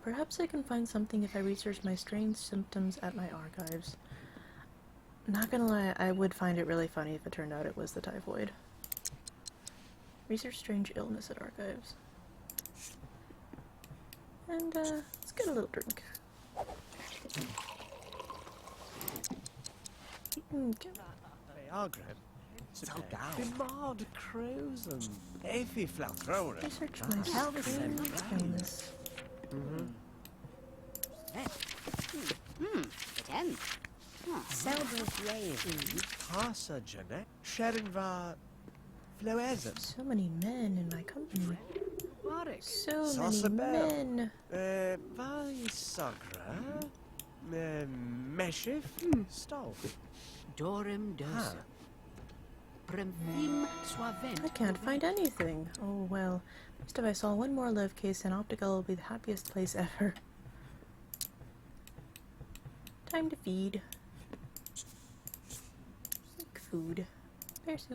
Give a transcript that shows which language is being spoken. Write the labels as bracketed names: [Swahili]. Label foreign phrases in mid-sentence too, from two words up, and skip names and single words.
[English] Perhaps I can find something if I research my strange symptoms at my archives. Not gonna lie, I would find it really funny if it turned out it was the typhoid. Research strange illness at archives. And, let's get a little drink. Okay. Bemad Crozen. Effie Flathrower. Research my strange illness. Ten. Passa Janet. Sharon va Floesem. So many men in my company. So many Sosabel. men. Vai Sagra. Meshif. Stol. Dorem dosa. Premfim suavent. I can't find anything. Oh well. Just if I saw one more love case, and Optica will be the happiest place ever. Time to feed. Like food. Bear soup.